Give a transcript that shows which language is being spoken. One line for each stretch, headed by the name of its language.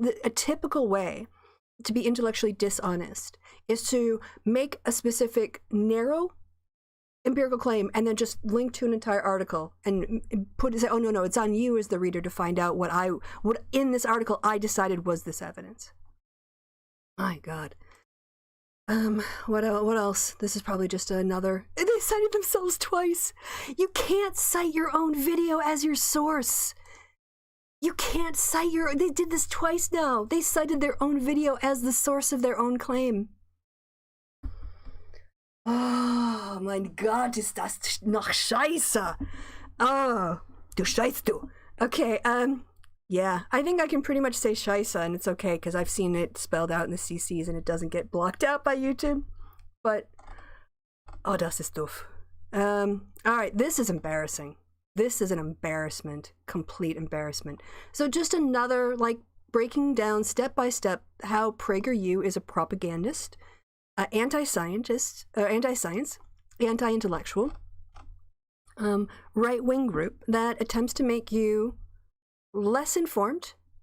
English: A typical way to be intellectually dishonest is to make a specific narrow empirical claim and then just link to an entire article and say, oh no, it's on you as the reader to find out what in this article I decided was this evidence. My God. What else? This is probably just another. They cited themselves twice. You can't cite your own video as your source. You can't cite they did this twice now. They cited their own video as the source of their own claim.
German: Oh, mein Gott, ist das noch scheiße. Oh, du scheiß du.
English: Okay, yeah, I think I can pretty much say scheiße, and it's okay, because I've seen it spelled out in the CCs, and it doesn't get blocked out by YouTube. But,
German: oh, das ist doof.
English: Alright, this is embarrassing. This is an embarrassment. Complete embarrassment. So just another, like, breaking down step by step how PragerU is a propagandist, anti-scientist, anti-science, anti-intellectual, right-wing group that attempts to make you less informed.